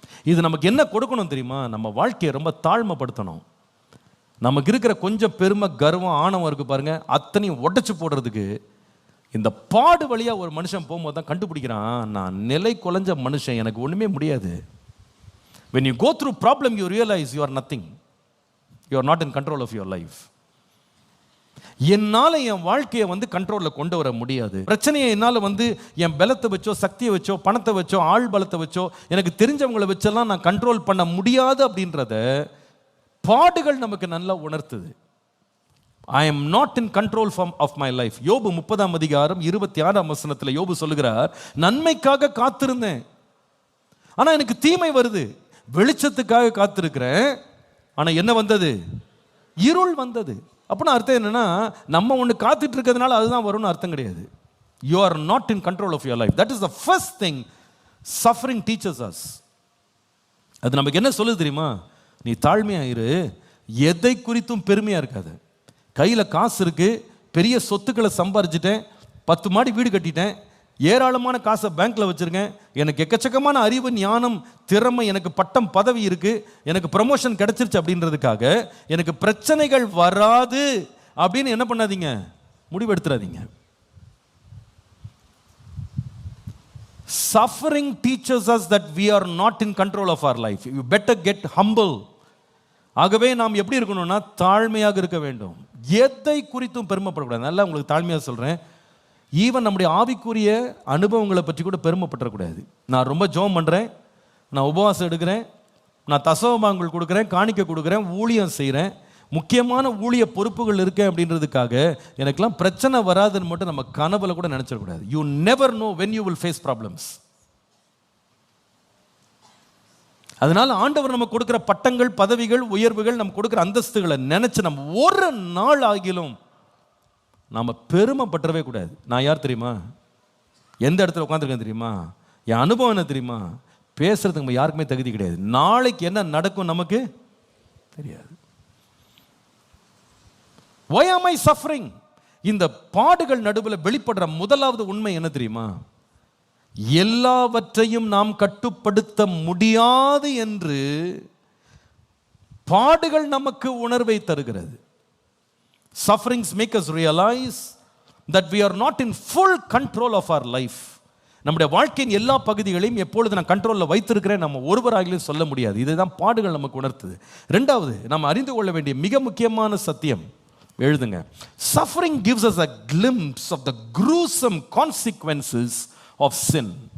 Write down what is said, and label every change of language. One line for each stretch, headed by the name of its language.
Tamil: இது நமக்கு என்ன கொடுக்கணும் தெரியுமா, நம்ம வாழ்க்கையை ரொம்ப தாழ்மைப்படுத்தணும். நமக்கு இருக்கிற கொஞ்சம் பெருமை கர்வம் ஆணவம் இருக்கு பாருங்க, அத்தனையும் உடைச்சு போடுறதுக்கு இந்த பாடு வழியாக ஒரு மனுஷன் போகும்போது தான் கண்டுபிடிக்கிறான், நான் நிலை குலைஞ்ச மனுஷன், எனக்கு ஒன்றுமே முடியாது.
English: When you go through problem, you realize you are nothing. You are not in control of your life.
Tamil: என்னால் என் வாழ்க்கையை கண்ட்ரோலில் கொண்டு வர முடியாது. பிரச்சனையை என்னால் என் பலத்தை வச்சோ சக்தியை வச்சோ பணத்தை வச்சோ ஆள் பலத்தை வச்சோ எனக்கு தெரிஞ்சவங்களை வச்செல்லாம் நான் கண்ட்ரோல் பண்ண முடியாது அப்படின்றத பாடுகள் நமக்கு நல்லா உணர்த்துது.
English: I am not in control of my life.
Tamil: யோபு 30:26 யோபு சொல்லுகிறார், நன்மைக்காக காத்திருந்தேன், ஆனால் எனக்கு தீமை வருது. வெளிச்சத்துக்காக காத்திருக்கிறேன், ஆனால் என்ன வந்தது, இருள் வந்தது. அப்படின்னா அர்த்தம் என்னன்னா, நம்ம ஒன்று காத்துட்டு இருக்கிறதுனால அதுதான் வரும்னு அர்த்தம் கிடையாது.
English: You are not in control of your life. That is the first thing suffering teaches us.
Tamil: அது நமக்கு என்ன சொல்லுது தெரியுமா, நீ தாழ்மையாயிரு, எதை குறித்தும் பெருமையாக இருக்காது. கையில் காசு இருக்கு, பெரிய சொத்துக்களை சம்பாரிச்சிட்டேன், 10 மாடி வீடு கட்டிட்டேன், ஏராளமான காசை பேங்க்ல வச்சிருக்கேன், எனக்கு எக்கச்சக்கமான அறிவு ஞானம் திறமை, எனக்கு பட்டம் பதவி இருக்கு, எனக்கு ப்ரமோஷன் கிடைச்சிருச்சு அப்படின்றதுக்காக எனக்கு பிரச்சனைகள் வராது அப்படின்னு என்ன பண்ணாதீங்க, முடிவெடுத்துறாதீங்க.
English: Suffering teaches us that we are not in control of our life. You better get humble.
Tamil: ஆகவே நாம் எப்படி இருக்கணும்னா தாழ்மையாக இருக்க வேண்டும், எதை குறித்தும் பெருமைப்படக்கூடாது. நல்லா உங்களுக்கு தாழ்மையாக சொல்றேன், ஈவன் நம்முடைய ஆவிக்குரிய அனுபவங்களை பற்றி கூட பெருமைப்படக்கூடாது. நான் ரொம்ப ஜெபம் பண்ணுறேன், நான் உபவாசம் எடுக்கிறேன், நான் தசமபாகங்கள் கொடுக்குறேன், காணிக்கை கொடுக்குறேன், ஊழியம் செய்கிறேன், முக்கியமான ஊழிய பொறுப்புகள் இருக்கேன் அப்படின்றதுக்காக எனக்கெல்லாம் பிரச்சனை வராதுன்னு மட்டும் நம்ம கனவுல கூட நினைச்சிடக்கூடாது.
English: You never know when you will face problems.
Tamil: அதனால ஆண்டவர் நமக்கு கொடுக்கிற பட்டங்கள் பதவிகள் உயர்வுகள் நம்ம கொடுக்கிற அந்தஸ்துகளை நினைச்சு நம்ம ஒரு நாள் ஆகிலும் நாம பெருமைப்பட்டவே கூடாது. நான் யார் தெரியுமா, எந்த இடத்துல உட்காந்துருக்கேன் தெரியுமா, என் அனுபவம் என்ன தெரியுமா, பேசுறதுக்கு நம்ம யாருக்குமே தகுதி கிடையாது. நாளைக்கு என்ன நடக்கும் நமக்கு தெரியாது.
English: Why am I suffering?
Tamil: இந்த பாடுகள் நடுவில் வெளிப்படுற முதலாவது உண்மை என்ன தெரியுமா? எல்லாவற்றையும் நாம் கட்டுப்படுத்த முடியாது என்று பாடுகள் நமக்கு உணர்வை தருகிறது.
English: Sufferings make us realize that we are not in full control of our life.
Tamil: நம்முடைய வாழ்க்கையின் எல்லா பகுதிகளையும் எப்பொழுது நான் கண்ட்ரோலில் வைத்திருக்கிறேன் நம்ம ஒருவராகிலும் சொல்ல முடியாது. இதுதான் பாடுகள் நமக்கு உணர்த்துது. ரெண்டாவது, நாம் அறிந்து கொள்ள வேண்டிய மிக முக்கியமான சத்தியம், எழுதுங்க.
English: Suffering gives us a glimpse of the gruesome consequences of sin.